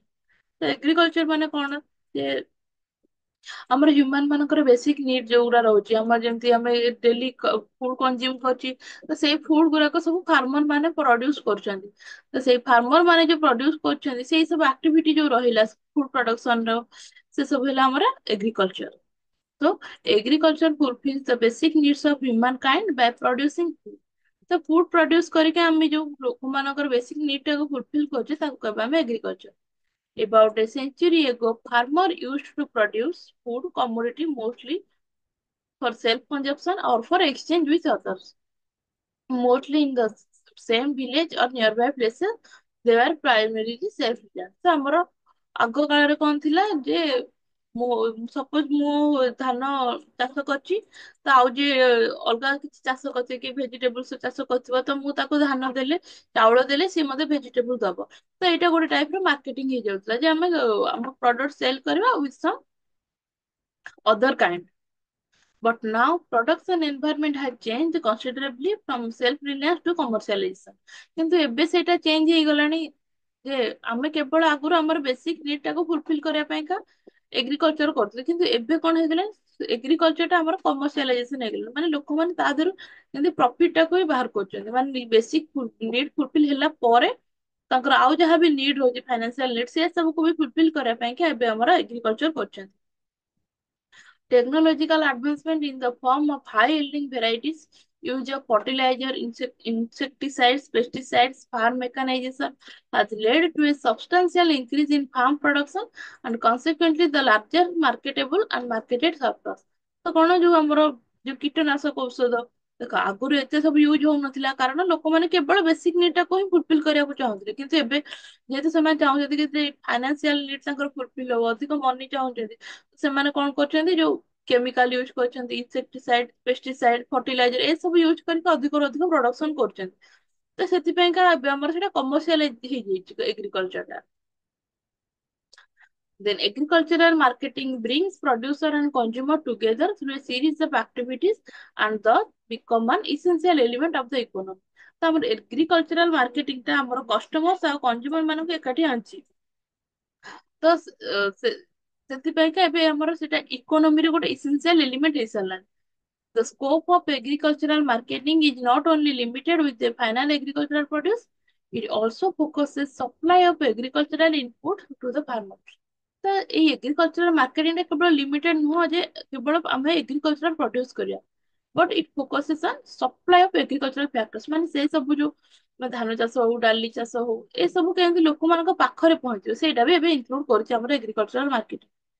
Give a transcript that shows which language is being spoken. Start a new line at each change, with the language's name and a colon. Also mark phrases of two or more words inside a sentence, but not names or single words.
Odia: ତ ଏଗ୍ରିକଲଚର ମାନେ କଣ, ଯେ ଆମର ହ୍ୟୁମାନ ମାନଙ୍କର
English: basic need
Odia: ଯୋଉଗୁରା ରହୁଛି, ଆମର ଯେମିତି ଆମେ
English: daily food consume
Odia: କରୁଛି, ତ ସେଇ ଫୁଡ ଗୁଡାକ ସବୁ ଫାର୍ମର ମାନେ ପ୍ରଡ୍ୟୁସ କରୁଛନ୍ତି। ତ ସେଇ ଫାର୍ମର ମାନେ ଯୋଉ ପ୍ରଡ୍ୟୁସ କରୁଛନ୍ତି ସେଇ ସବୁ ଆକ୍ଟିଭିଟି ଯୋଉ ରହିଲା
English: food production
Odia: ର, ସେ ସବୁ ହେଲା ଆମର ଏଗ୍ରିକଲଚର।
English: ତ ଏଗ୍ରିକଲଚର fulfills the basic needs of humankind by producing food।
Odia: ତ
English: food produce
Odia: କରିକି ଆମେ ଯୋଉ ଲୋକମାନଙ୍କର
English: basic need
Odia: ଟାକୁ ଫୁଲଫିଲ କରୁଛେ ତାକୁ କହିବା ଆମେ ଏଗ୍ରିକଲଚର।
English: About a century ago, farmer used to produce food commodity mostly for self-consumption or for exchange with others. Mostly in the same village or nearby places, they were primarily self-reliant।
Odia: ତ ଆମର ଆଗ କାଳରେ କଣ ଥିଲା ଯେ ମୁଁ ସପୋଜ ମୁଁ ଧାନ ଚାଷ କରିଛି, ତ ଆଉ ଯିଏ ଅଲଗା କିଛି ଚାଷ କରିଥିବ କି ଭେଜିଟେବୁଲ୍ସ ଚାଷ କରିଥିବ, ତ ମୁଁ ତାକୁ ଧାନ ଦେଲେ, ଚାଉଳ ଦେଲେ ସିଏ ମତେ ଭେଜିଟେବୁଲ ଦବ। ତ ଏଇଟା ଗୋଟେ ଟାଇପ ର ମାର୍କେଟିଂ ହେଇଯାଉଥିଲା ଯେ ଆମେ ଆମ
English: product sell
Odia: କରିବା
English: with some other kind. But now production environment has changed considerably from self-reliance to commercialization।
Odia: କିନ୍ତୁ ଏବେ ସେଇଟା ଚେଞ୍ଜ ହେଇଗଲାଣି ଯେ ଆମେ କେବଳ ଆଗରୁ ଆମର
English: basic need
Odia: ଟାକୁ ଫୁଲଫିଲ କରିବା ପାଇଁକା ଏଗ୍ରିକଲଚର କରୁଥିଲେ, କିନ୍ତୁ ଏବେ କଣ ହେଇଗଲାଣି ଏଗ୍ରିକଲଚର ଟା ଆମର କମର୍ସିଆଲାଇଜେସନ ହେଇଗଲାଣି, ମାନେ ଲୋକମାନେ ତା ଦେହରୁ ଯେମିତି ପ୍ରଫିଟ ଟାକୁ ହିଁ ବାହାର କରୁଛନ୍ତି, ମାନେ
English: basic need fulfill
Odia: ହେଲା ପରେ ତାଙ୍କର ଆଉ ଯାହା ବି ନିଡ ରହୁଛି
English: financial need
Odia: ସେ ସବୁକୁ ବି ଫୁଲଫିଲ କରିବା ପାଇଁ କି ଏବେ ଆମର ଏଗ୍ରିକଲଚର କରୁଛନ୍ତି।
English: Technological advancement in the form of high-yielding varieties, use of fertilizer, insecticides, pesticides, farm mechanization has led to a substantial increase in farm production and consequently the larger marketable and marketed surplus।
Odia: ତ କଣ ଯୋଉ ଆମର ଯୋଉ କୀଟନାଶକ ଔଷଧ ଦେଖ ଆଗରୁ ଏତେ ସବୁ ୟୁଜ ହଉନଥିଲା, କାରଣ ଲୋକମାନେ କେବଳ
English: basic need
Odia: ଟାକୁ ହିଁ ଫୁଲଫିଲ କରିବାକୁ ଚାହୁଁଥିଲେ, କିନ୍ତୁ ଏବେ ଯେହେତୁ ସେମାନେ ଚାହୁଁଛନ୍ତି କି
English: financial need
Odia: ତାଙ୍କର ଫୁଲଫିଲ ହବ, ଅଧିକ ମନି ଚାହୁଁଛନ୍ତି, ସେମାନେ କଣ କରୁଛନ୍ତି ଯୋଉ
English: chemical use
Odia: କରୁଛନ୍ତି,
English: insecticide, pesticide, fertilizer
Odia: ଏସବୁ ୟୁଜ କରିକି ଅଧିକରୁ ଅଧିକ ପ୍ରଡକ୍ସନ କରୁଛନ୍ତି। ତ ସେଥିପାଇଁକା ଏବେ ଆମର ସେଇଟା କମର୍ସିଆଲ ହେଇଯାଇଛି ଏଗ୍ରିକଲଚର ଟା।
English: Then agricultural marketing brings producer and consumer together through a series of activities and thus become an essential element of the economy।
Odia: ତ ଆମର
English: agricultural marketing
Odia: ଟା ଆମର କଷ୍ଟମର୍ସ ଆଉ କନଜ୍ୟୁମର ମାନଙ୍କୁ ଏକାଠି ଆଣିଛି। ତ ସେଥିପାଇଁକା ଏବେ ଆମର ସେଟା ଇକୋନୋମିରେ ଗୋଟେ
English: essential element
Odia: ହେଇସାରିଲାଣି।
English: The scope of agricultural marketing is not only limited with the final agricultural produce, it also focuses supply of agricultural input to the farmers।
Odia: ତ ଏଇ
English: agricultural marketing
Odia: ଟା କେବଳ ଲିମିଟେଡ ନୁହଁ ଯେ କେବଳ ଆମେ
English: agricultural produce
Odia: କରିବା,
English: but it focuses on supply of agricultural factors,
Odia: ମାନେ ସେ ସବୁ ଯୋଉ ଧାନ ଚାଷ ହଉ, ଡାଲି ଚାଷ ହଉ, ଏ ସବୁ କେମିତି ଲୋକମାନଙ୍କ ପାଖରେ ପହଞ୍ଚିବ ସେଇଟା ବି ଏବେ ଇନକ୍ଲୁଡ କରୁଛି ଆମର
English: agricultural marketing.